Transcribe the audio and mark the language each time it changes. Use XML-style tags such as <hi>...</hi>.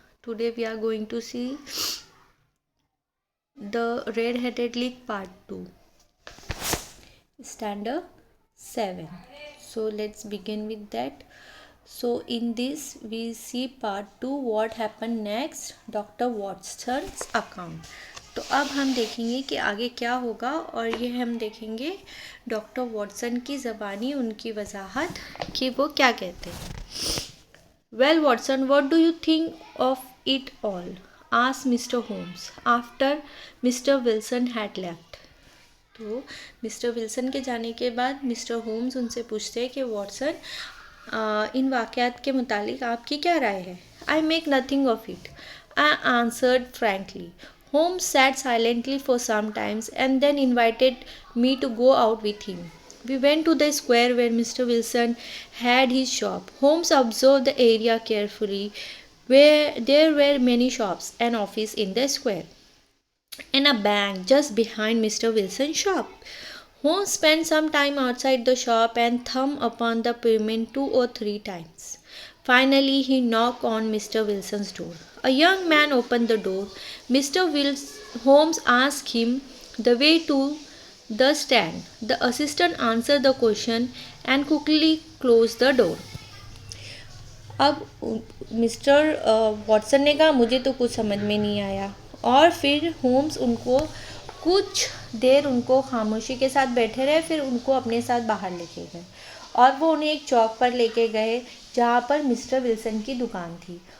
<en>Today we are going to see the Red-Headed League Part 2, Standard 7. So let's begin with that. So in this we see part 2, what happened next, Dr. Watson's account.</en> <hi>तो अब हम देखेंगे कि आगे क्या होगा, और ये हम देखेंगे डॉक्टर वॉटसन की ज़बानी उनकी वजाहत कि वो क्या कहते हैं.</hi> <en>Well Watson, what do you think of it all, asked Mr Holmes after Mr Wilson had left.</en> <hi>तो मिस्टर विल्सन के जाने के बाद मिस्टर होम्स उनसे पूछते हैं कि वॉटसन, इन वाक़यात के मुतालिक आपकी क्या राय है.</hi> <en>I make nothing of it, I answered frankly. Holmes sat silently for some time and then invited me to go out with him. We went to the square where Mr. Wilson had his shop. Holmes observed the area carefully, where there were many shops and offices in the square, and a bank just behind Mr. Wilson's shop. Holmes spent some time outside the shop and thumbed upon the pavement 2 or 3 times. Finally, he knocked on Mr. Wilson's door. A young man opened the door. Mr. Holmes asked him the way to the stand. The assistant answered the question and quickly closed the door.</en> <hi>अब mister Watson ने कहा मुझे तो कुछ समझ में नहीं आया, और फिर होम्स उनको कुछ देर उनको खामोशी के साथ बैठे रहे, फिर उनको अपने साथ बाहर लेके गए और वो उन्हें एक चौक पर लेके गए जहाँ पर मिस्टर विल्सन की दुकान थी.</hi>